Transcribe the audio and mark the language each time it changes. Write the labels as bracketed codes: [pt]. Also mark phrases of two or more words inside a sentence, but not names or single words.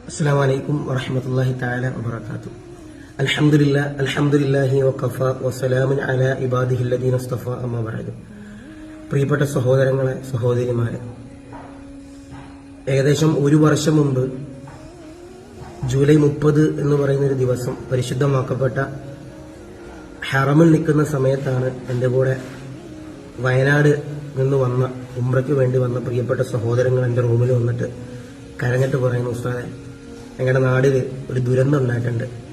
[ar] السلام عليكم ورحمة الله تعالى وبركاته. الحمد لله وكفى وسلام على عباده الذين اصطفى أما بعد. [ml] പ്രിയപ്പെട്ട സഹോദരങ്ങളെ, സഹോദരിമാരെ, ഏകദേശം ഒരു വർഷം മുമ്പ് ജൂലൈ 30 എന്ന് പറയുന്നൊരു ദിവസം പരിശുദ്ധമാക്കപ്പെട്ട ഹറമിൽ നിൽക്കുന്ന സമയത്താണ് എൻ്റെ കൂടെ വയനാട് നിന്ന് വന്ന ഉംറയ്ക്ക് വേണ്ടി വന്ന പ്രിയപ്പെട്ട സഹോദരങ്ങൾ എൻ്റെ റൂമിൽ വന്നിട്ട് കരഞ്ഞിട്ട് പറയുന്നു, ഉസ്താദെ, ഞങ്ങളുടെ നാടിൽ ഒരു ദുരന്തം ഉണ്ടായിട്ടുണ്ട്.